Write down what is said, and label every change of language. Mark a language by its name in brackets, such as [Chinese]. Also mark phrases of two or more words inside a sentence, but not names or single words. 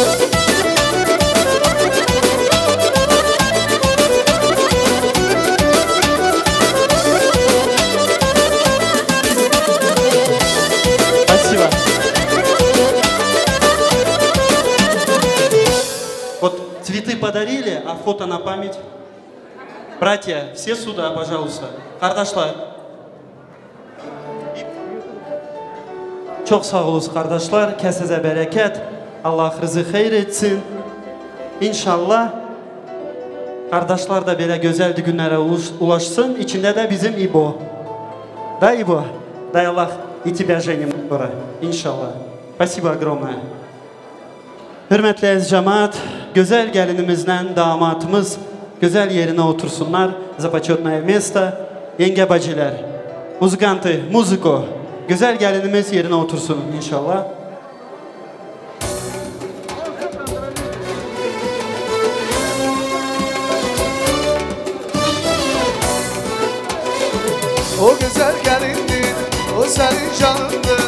[Russian] Спасибо. Вот цветы подарили, а фото на память. Братья, все сюда, пожалуйста. [Turkish] Kardeşler. Çok sağ olun kardeşler. Kesinize bereket. Allah rızık hayır etsin. İnşallah kardeşler de böyle güzel günlere ulaşsın. İçinde de bizim İbo. [Russian] Да, Ибо? Дай Аллах и тебя женим скоро, иншаллах. Спасибо огромное. [Turkish] Hürmetli əziz cemaat, güzel gəlinimizlə damatımız güzel yerine otursunlar. [Russian] За почетное место. [Turkish] Yenge bacılar, muzikantı, muziko. Güzel gəlinimiz yerine otursun inşallah. O güzel gelindi, o senin canındır.